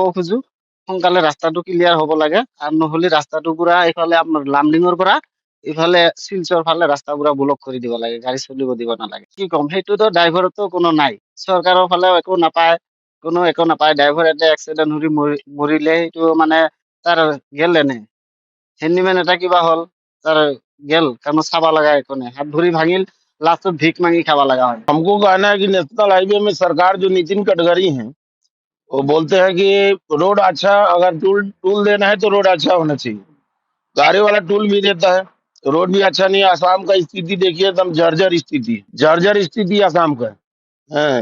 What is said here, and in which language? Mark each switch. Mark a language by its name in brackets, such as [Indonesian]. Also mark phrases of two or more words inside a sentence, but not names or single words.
[Assamese] খোজো সোনকালে ৰাস্তাটো ক্লিয়াৰ হ'ব লাগে আৰু নহ'লে ৰাস্তাটো পুৰা এইফালে আপোনাৰ লামডিঙৰ পৰা ইফালে শিলচৰ ফালে ৰাস্তা পুৰা ব্লক কৰি দিব লাগে গাড়ী চলিব দিব নালাগে কি ক'ম সেইটোতো ড্ৰাইভাৰতো কোনো নাই চৰকাৰৰ ফালেও একো নাপায় কোনো একো নাপায় ড্ৰাইভাৰ এটা এক্সিডেণ্ট হৈ মৰিলে সেইটো মানে তাৰ গেল এনে হেণ্ডিমেন এটা কিবা হ'ল তাৰ গেল কাৰণ চাবা লগা একো নাই হাত ভৰি ভাঙিল লাষ্টত ভিক মাঙি খাবা লগা হয় [Hindi] हमको कहना है कि [English] national highway [Hindi] में सरकार जो नितिन गडकरी हैं वो बोलते हैं कि रोड अच्छा अगर टूल टूल देना है तो रोड अच्छा होना चाहिए। गाड़ी वाला टूल भी देता है, रोड भी अच्छा नहीं है। आसाम का स्थिति देखिए, एकदम जर्जर स्थिति है, जर्जर स्थिति आसाम का है।